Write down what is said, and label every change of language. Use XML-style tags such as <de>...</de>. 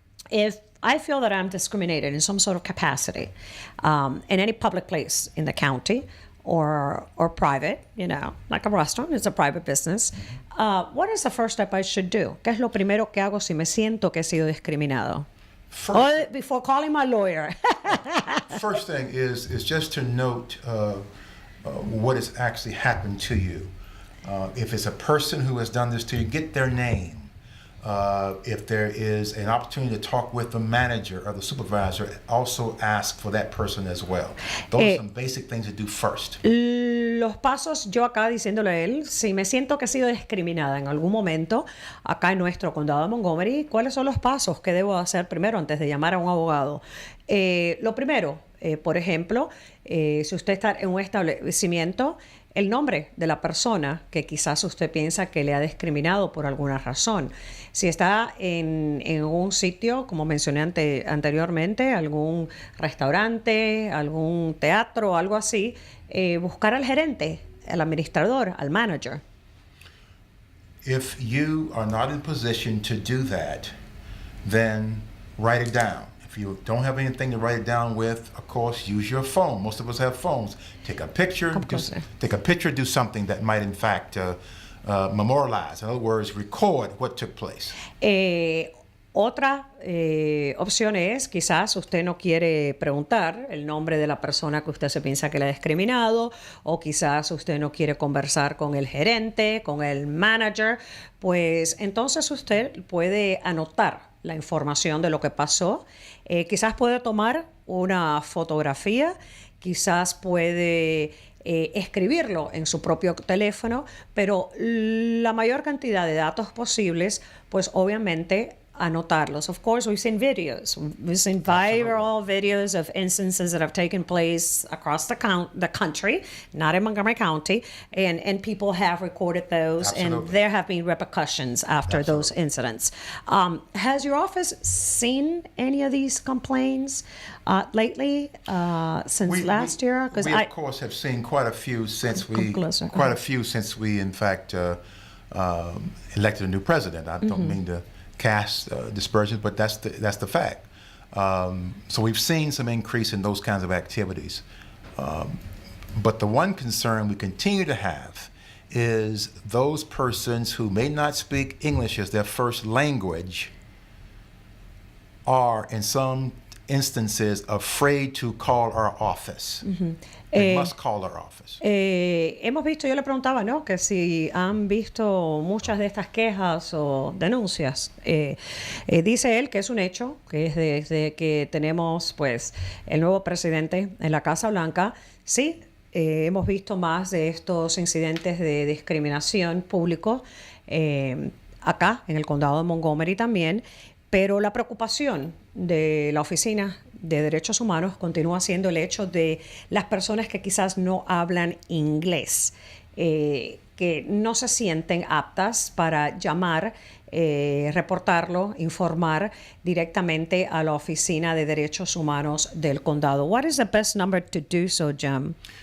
<en>If I feel that I'm discriminated in some sort of capacity in any public place in the county or private, like a restaurant, it's a private business, what is the first step I should do?</en> <es>¿Qué es lo primero que hago si me siento que he sido discriminado?</es> <en>Before calling my lawyer. First thing is just to note what has actually happened to you. If it's a person who has done this to you, get their name. If there is an opportunity to talk with the manager or the supervisor, also ask for that person as well. Those are some basic things to do first.</en> <es>Los pasos, yo acá diciéndole a él, si me siento que he sido discriminada en algún momento acá en nuestro condado de Montgomery, ¿cuáles son los pasos que debo hacer primero antes de llamar a un abogado? Lo primero, por ejemplo, si usted está en un establecimiento, el nombre de la persona que quizás usted piensa que le ha discriminado por alguna razón. Si está en un sitio, como mencioné anteriormente, algún restaurante, algún teatro, algo así, buscar al gerente, al administrador, al manager.</es> <en>If you are not in position to do that, then write it down. If you don't have anything to write it down with, of course, use your phone. Most of us have phones. Take a picture. Do something that might, in fact, memorialize. In other words, record what took place.</en> <es>Otra opción es, quizás usted no quiere preguntar el nombre de la persona que usted se piensa que le ha discriminado, o quizás usted no quiere conversar con el gerente, con el manager, pues entonces usted puede anotar la información de lo que pasó. Quizás puede tomar una fotografía, quizás puede escribirlo en su propio teléfono, pero la mayor cantidad de datos posibles, pues obviamente anotarlos.</es> <en>Of course, we've seen videos. We've seen viral videos of instances that have taken place across the country, not in Montgomery County, and people have recorded those, and there have been repercussions after those incidents. Has your office seen any of these complaints lately, since last year? We of course have seen quite a few since we in fact elected a new president. I don't mean to cast dispersions, but that's the fact. So we've seen some increase in those kinds of activities. But the one concern we continue to have is those persons who may not speak English as their first language are, in some instances, afraid to call our office. They must call our office.</en> <es>Hemos visto, yo le preguntaba, ¿no?, que si han visto muchas de estas quejas o denuncias. Dice él que es un hecho, que es desde que tenemos, pues, el nuevo presidente en la Casa Blanca. Sí, hemos visto más de estos incidentes de discriminación público acá en el condado de Montgomery también, pero la preocupación de la Oficina de Derechos Humanos continúa siendo el hecho de las personas que quizás no hablan inglés, que no se sienten aptas para llamar, reportarlo, informar directamente a la Oficina de Derechos Humanos del condado.</es> <en>What is the best number to do so, Jim?</en>